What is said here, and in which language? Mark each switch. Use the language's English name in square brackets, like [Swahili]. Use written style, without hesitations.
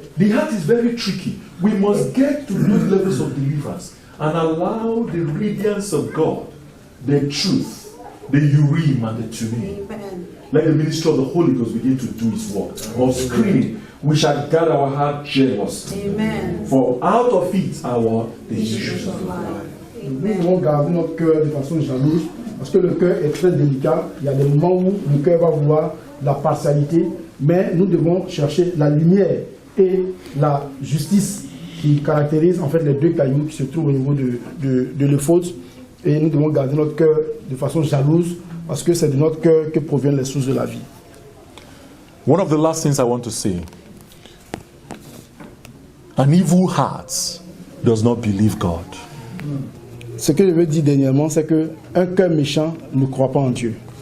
[English] The heart is very tricky. We must get to those levels of deliverance and allow the radiance of God, the truth, the Urim and the Thummim. Let the ministry of the Holy Ghost begin to do its work. Of screening, we shall guard our heart jealously. Amen. For out of it are the issues of life. [French] Nous devons garder notre cœur de façon jalouse parce que le cœur est très délicat. Il y a des moments où le cœur va vouloir la partialité, mais nous devons chercher la lumière et la justice qui caractérisent en fait les deux cailloux qui se trouvent au niveau de l'éphod. Et nous devons garder notre cœur de façon jalouse parce que c'est de notre cœur que proviennent les sources de la vie. [English] One of the last things I want to say, an evil heart does not believe God. [French] Ce que je veux dire dernièrement, c'est qu'un cœur méchant ne croit pas en Dieu.